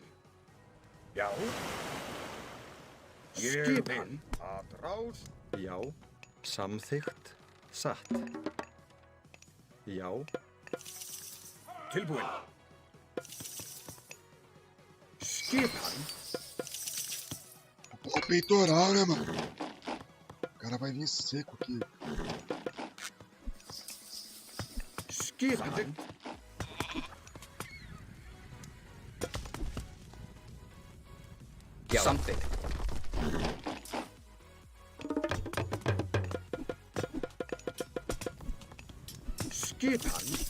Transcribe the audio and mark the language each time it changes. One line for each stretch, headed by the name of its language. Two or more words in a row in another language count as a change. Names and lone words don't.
Icelandic: Já. Ég vil. Atrás. Já. Samþykkt. Satt. Já. Tilbúin. Skipan.
Portuguese: O peitoral, né, mano? O cara vai vir seco aqui.
Icelandic: Skipan. Já. Samþykkt. Skipan.